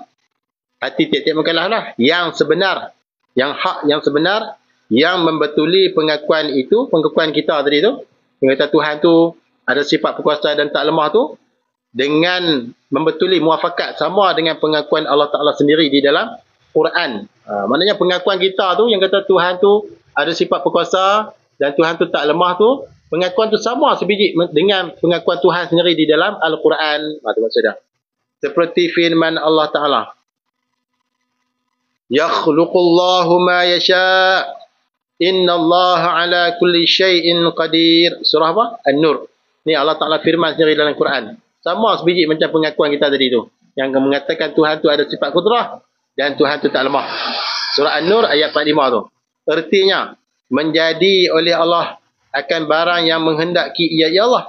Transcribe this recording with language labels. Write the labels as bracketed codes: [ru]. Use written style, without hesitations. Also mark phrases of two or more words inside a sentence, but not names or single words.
[ms] Hati tiap-tiap mukallaf lah. Yang sebenar, yang hak, yang sebenar, yang membetuli pengakuan itu, pengakuan kita tadi tu, yang kata Tuhan tu ada sifat berkuasa dan tak lemah tu, dengan membetuli muafakat sama dengan pengakuan Allah Ta'ala sendiri di dalam Quran. Maknanya pengakuan kita tu yang kata Tuhan tu ada sifat berkuasa dan Tuhan tu tak lemah tu, pengakuan tu sama sebiji dengan pengakuan Tuhan sendiri di dalam Al-Quran. Itu maksudnya. Seperti firman Allah Ta'ala. [ar] يخلق الله ما يشاء إن الله على كل شيء قدير. [ms] Surah apa? An-Nur. Ni Allah Ta'ala firman sendiri dalam Quran. Sama sebiji macam pengakuan kita tadi tu. Yang mengatakan Tuhan tu ada sifat kudrah dan Tuhan tu tak lemah. Surah An-Nur ayat 45 tu. Artinya, menjadi oleh Allah akan barang yang menghendaki ia Allah.